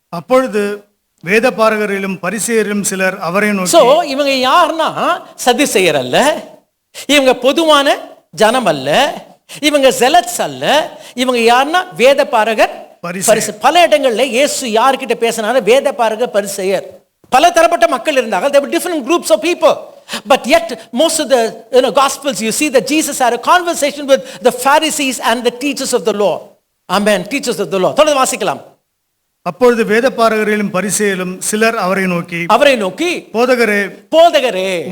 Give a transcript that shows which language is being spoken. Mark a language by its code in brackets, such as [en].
[ta] அப்பொழுது வேத பாரகரிலும் பரிசேயரிலும் சிலர் அவரை நோக்கி. சோ இவங்க யாருன்னா சதுசேயர் அல்ல, இவங்க பொதுவான ஜனம் அல்ல, இவங்க ஜெலட்ஸ் அல்ல. இவங்க யாருன்னா வேத பாரகர், பரிசேயர். பல இடங்கள்ல இயேசு யார்கிட்ட பேசினாரு? வேத பாரகர், பரிசேயர். பல தரப்பட்ட மக்கள் இருந்தாங்க. [en] There were different groups of people. But yet most of the gospels you see that Jesus had a conversation with the Pharisees and the teachers of the law. Amen. Teachers of the law. [ta] தொடர்ந்து வாசிக்கலாம். அப்பொழுது வேத பாரகரிலும் பரிசேயரும் சிலர் அவரை நோக்கி போதகரே.